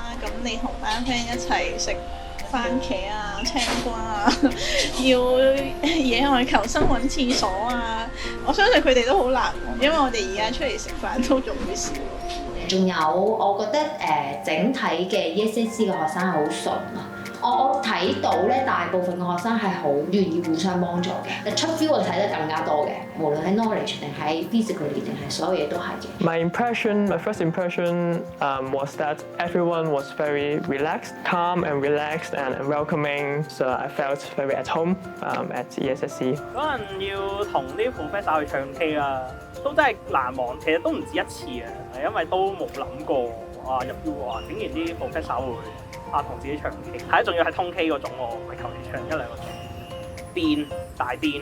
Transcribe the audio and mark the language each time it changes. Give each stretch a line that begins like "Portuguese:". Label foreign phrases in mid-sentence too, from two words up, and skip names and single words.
Cantonese: 咁你同班 friend 一齊食番茄啊、青瓜啊，要野外求生揾廁所啊，我相信佢哋都好難忘，因為我哋而家出嚟食飯都仲會少。仲有我覺得整體嘅 EESC 嘅學生係好順啊。我睇到咧，大部分嘅學生係好願意互相幫助嘅。但出 feel 我睇得更加多嘅，無論喺 knowledge 定喺 physically 定係所有嘢都係嘅。
English: My first impression was that everyone was very relaxed, calm and relaxed and welcoming. So I felt very at home at EESC.
Cantonese: 嗰陣要同啲 professor 去唱 K 啦，都真係難忘。其實都唔止一次嘅，因為都冇諗過入 U 竟然啲 professor 會同自己唱 K， 係仲要係通 K 嗰種喎，唔係求其唱1-2個鐘，癲大癲。